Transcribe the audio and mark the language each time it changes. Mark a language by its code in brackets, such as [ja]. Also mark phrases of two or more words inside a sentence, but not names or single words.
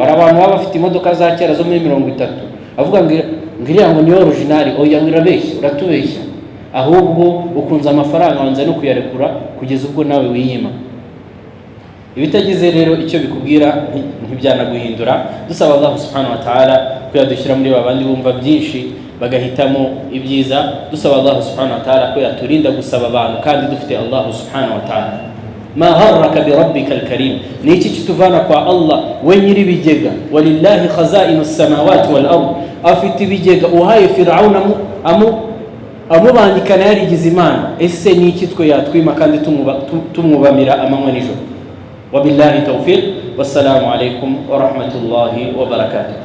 [rw] Hari abantu baba bafite imodoka za kera zo muri 30, avuga ngiriya ngo ni original. Oya, wirabeshya, uratubeshya. Ahubwo ukunze amafaranga wanze no kuyarekura kugeza ubwo nawe wiyima. Ibitagize rero icyo bikubwira ntibyanaguhindura. Dusaba Allah [ar] سبحانه وتعالى [rw] ko yadushyira muri babandi bumva byinshi bagahitamo ibyiza. Dusaba Allah [ar] سبحانه وتعالى [rw] ko yaturinda gusaba abantu kandi dufite Allah [ar] سبحانه وتعالى. ما غرك بربك الكريم, [rw] ni iki kituvana kwa Allah we nyiri bigega. [ar] ولله خزائن السماوات والأرض, [rw] afite bigega. Uhaye Firauna amubangikana yarigize Imana, ese ni iki twe yatwima kandi tumwubamira amanywa nijoro. [ar] وبالله التوفيق والسلام عليكم ورحمة الله وبركاته.